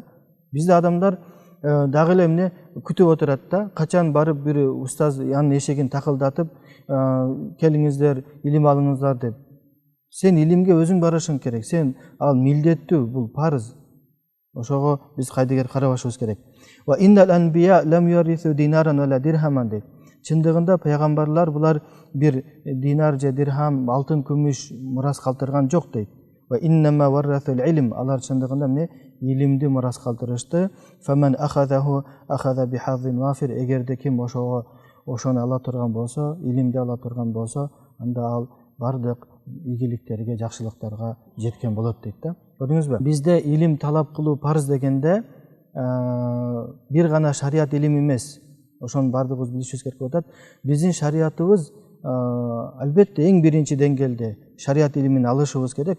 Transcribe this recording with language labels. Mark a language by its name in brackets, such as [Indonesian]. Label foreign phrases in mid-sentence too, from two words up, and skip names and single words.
[Kyrgyz] Бизде адамдар дагы эле эмне күтүп отурат да, качан барып бир устаз анын эшигин такылдатып, келиңиздер, илим алыңыздар деп. Сен илимге өзүң барышың керек. Сен ал милдеттүү, бул парыз. Ошого биз кайдыгер карабашыбыз керек. [Arabic] وإن الأنبياء لم يورثوا دينارا ولا درهما дейт. [Kyrgyz] Чындыгында пайгамбарлар булар бир динар же дирхам, алтын, күмүш мурас калтырган жок дейт. [Arabic] وإنما ورثوا العلم, [Kyrgyz] алар чындыгында эмне илимди мурас калтырышты. [Arabic] فمن أخذه أخذ بحظ وافر, [Kyrgyz] эгерде ким ошону ала турган болсо, илимди ала турган болсо, анда ал бардык ийгиликтерге, жакшылыктарга жеткен болот дейт да. Көрдүңүзбү? Бизде илим талап кылуу парыз дегенде бир гана шарият илими эмес. Ошонун бардыгыбыз билишибиз керек болуп атат. Биздин шариятыбыз албетте эң биринчи деңгээлде шарият илимин алышыбыз керек.